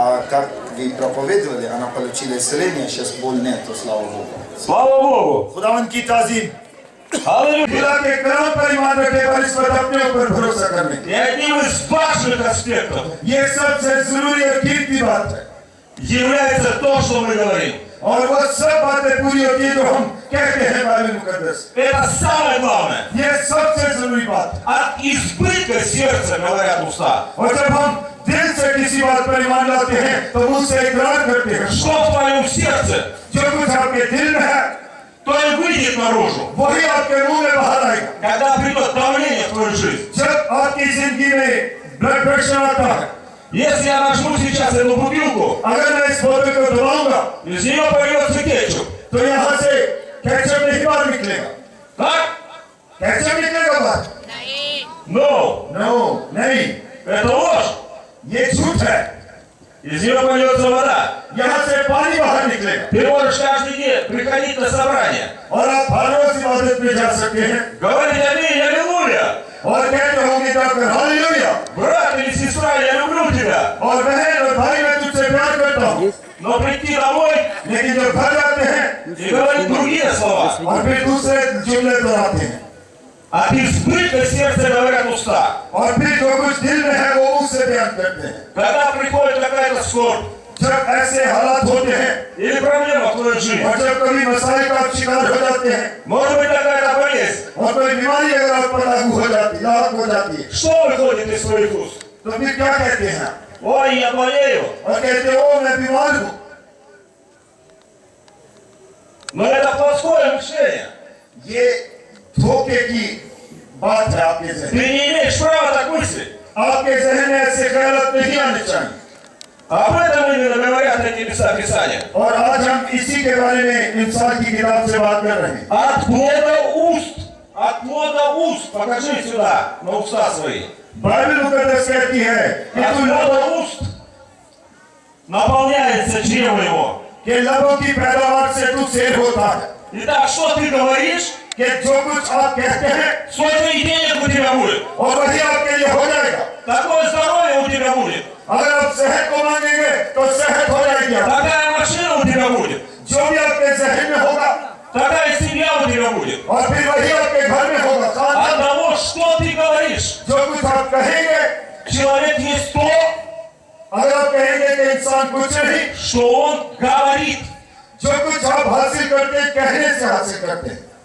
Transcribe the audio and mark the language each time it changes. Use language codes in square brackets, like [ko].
[ru] Как вы проповедовали, она получила исцеление, сейчас боль нету, слава Богу. Слава Богу! [hi] खुदावन की ताज़ीम. खुदा के कलाम पर ईमान रखे और इस पर अपने ऊपर भरोसा करने ये [ru] одним из важных аспектов. [hi] ये सबसे जरूरी और कीमती बात है [ru] является то, что мы говорим. [hi] और वो सब बातें पूरी होती है जो हम कहते हैं बाइबल मुकद्दस. [ru] Это самое главное. [hi] ये सबसे जरूरी बात. [ru] От избытка сердца говорят уста. [hi] और जब हम दिल से किसी बात पर ईमान लाते हैं तो उससे इकरार करते हैं. [ru] Что в твоем сердце? [hi] जो कुछ आपके दिल में है [ru] то и выйдет наружу. [hi] वही आपके मुंह में बाहर आएगा. [ru] Когда придет давление в твою жизнь. [hi] जब आपकी जिंदगी में ब्लड प्रेशर आता है. [ru] Если я нажму сейчас эту бутылку, [hi] अगर मैं इस बोतल को दबाऊंगा, [ru] из нее польется кетчуп, [hi] तो यहाँ से केचप नहीं बाहर निकलेगा. [ru] Так? [hi] केचप निकलेगा बाहर? No, नहीं. [ru] Это ложь. [hi] ये झूठ है. [ru] Из нее польется вода. [hi] यहाँ से पानी बाहर निकलेगा. [ru] Ты можешь каждый день приходить на собрание. [hi] और आप हर रोज इबादत में जा सकते हैं. [ru] Говорить аминь, аллилуйя. [hi] और कहते होंगे जाकर हालेलुया, [ru] Брат или сестра, я люблю тебя. [hi] और बहन और भाई मैं तुझसे प्यार करता हूँ। [ru] Но прийти домой [hi] लेकिन जब घर जाते हैं [ru] и говорить другие слова, [hi] और फिर दूसरे जुमले दोहराते हैं, [ru] от избытка сердца говорят уста. [hi] और फिर जो कुछ दिल में है वो उससे बयान करते हैं। [ru] Когда приходит какая-то скорбь [hi] जब ऐसे हालात होते हैं [ru] или проблема в твоей жизни, [hi] और जब कभी मसाइल का आप शिकार हो जाते हैं [ru] может быть какая-то болезнь, [hi] और कोई बीमारी अगर आप पर लागू हो जाती है, [ru] что выходит из своих уст? [hi] तो फिर क्या कहते हैं? [ru] Ой, я болею. [hi] और कहते हो मैं बीमार हूँ। [ru] Но это плоское мышление. [hi] ये धोखे की बात है आपके [ru] Ты [hi] जहन। [ru] не имеешь права так мыслить. [hi] आपके जहन में ऐसे ख्याल नहीं आने चाहिए। [ru] Об этом именно говорят эти места Писания. [hi] और आज हम इसी के बारे में इंसान की किताब से बात कर रहे हैं। [ru] От плода уст. От плода уст. Покажи сюда, на уста свои. [hi] बाइबल मुकद्दस कहती है कि [ru] От [hi] तू [ru] плода уст наполняется чрево его. [hi] के लबों की पैदावार से तू शेर होता है। [ru] Итак, что ты говоришь, [hi] कि जो कुछ आप कहते हैं [ru] столько и денег у тебя будет. [hi] और वही आपके लिए हो जाएगा। [ru] Такое здоровье у тебя будет. [hi] अगर आप सेहत को मांगेंगे तो सेहत हो जाएगी। [ru] Такая машина у тебя будет. [hi] जो भी आपके जहन में होगा [ru] Такая семья у тебя будет. [hi] और फिर वही आपके घर में होगा। [ru] От того, что ты говоришь. [hi] जो कुछ आप कहेंगे, [ru] Человек есть то, [hi] अगर आप कहेंगे कि इंसान कुछ नहीं, [ru] что он говорит. [hi] जो कुछ आप हासिल करते हैं कहने से हासिल करते हैं।